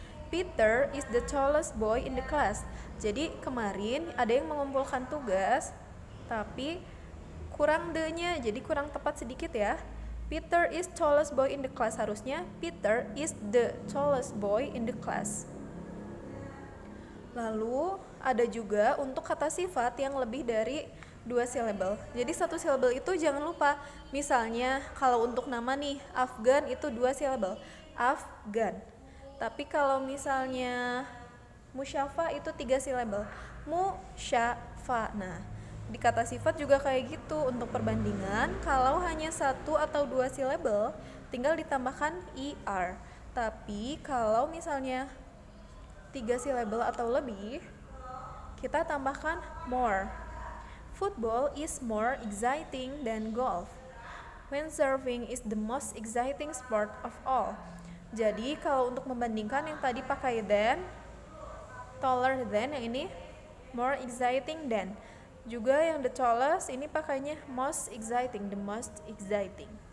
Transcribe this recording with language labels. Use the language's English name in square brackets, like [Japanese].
[English] Peter is the tallest boy in the class. [Indonesian] Jadi kemarin ada yang mengumpulkan tugas tapi kurang the-nya, jadi kurang tepat sedikit ya. [English] Peter is tallest boy in the class, [Indonesian] harusnya [English] Peter is the tallest boy in the class. [Indonesian] Lalu ada juga untuk kata sifat yang lebih dari 2 silabel. Jadi 1 silabel itu jangan lupa. Misalnya kalau untuk nama nih, Afgan itu 2 silabel, Afgan. Tapi kalau misalnya Musyafa itu 3 silabel, Musyafa. Nah, di kata sifat juga kayak gitu. Untuk perbandingan, kalau hanya 1 atau 2 silabel, tinggal ditambahkan er. Tapi kalau misalnya 3 silabel atau lebih, kita tambahkan more. [English] Football is more exciting than golf. Windsurfing is the most exciting sport of all. [Indonesian] Jadi kalau untuk membandingkan yang tadi pakai than, taller than, yang ini [English] more exciting than. [Indonesian] Juga yang the tallest ini pakainya most exciting, [English] the most exciting.